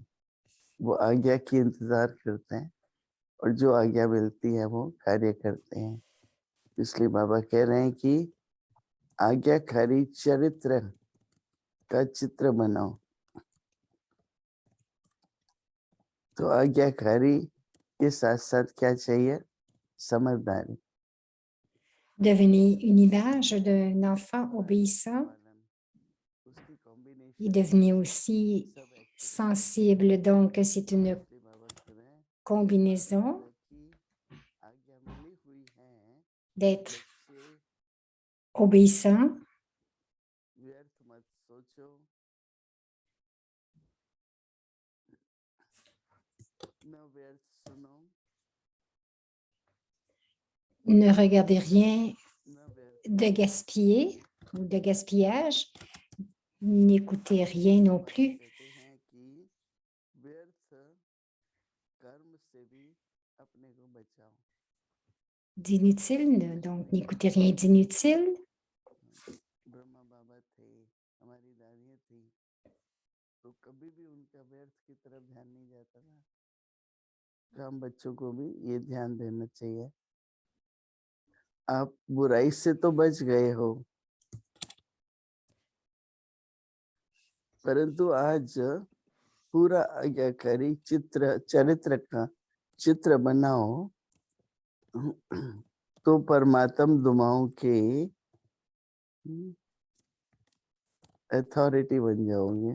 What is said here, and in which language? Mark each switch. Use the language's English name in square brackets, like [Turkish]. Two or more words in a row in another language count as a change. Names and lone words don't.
[Hindi] वो आज्ञा की इंतजार करते हैं और जो आज्ञा मिलती है वो कार्य करते हैं। इसलिए बाबा कह रहे हैं कि आज्ञाकारी चरित्र का चित्र बनाओ। तो आज्ञाकारी के साथ साथ क्या चाहिए? समझदारी। [French] Devenez une image d'un enfant obéissant [Hindi] उसकी [French] et [Hindi] कॉम्बिनेशन [French] devenez aussi [Hindi] सब एक्टिव। [French] sensible. Donc, c'est une [Hindi] इसलिए बाबा कह रहे हैं [French] combinaison [Hindi] माता पिता की आज्ञा मिली हुई है, [French] d'être [Hindi] बच्चे [French] obéissant [Hindi] व्यर्थ मत सोचो, न व्यर्थ सुनो, [French] ne regardez rien [Hindi] न व्यर्थ [French] de gaspiller ou de gaspillage, n'écoutez rien non [Hindi] बाबा [French] plus [Hindi] कहते हैं कि व्यर्थ कर्म से भी अपने को बचाओ। [French] d'inutile, donc n'écoutez rien d'inutile. [Hindi] ब्रह्मा बाबा थे, हमारी दादियाँ थी, तो कभी भी उनका व्यर्थ की तरफ ध्यान नहीं जाता था। तो हम बच्चों को भी ये ध्यान देना चाहिए। आप बुराई से तो बच गए हो, परंतु आज पूरा आज्ञाकारी चरित्र का चित्र बनाओ तो परमात्म दुआओं के अथॉरिटी बन जाओगे।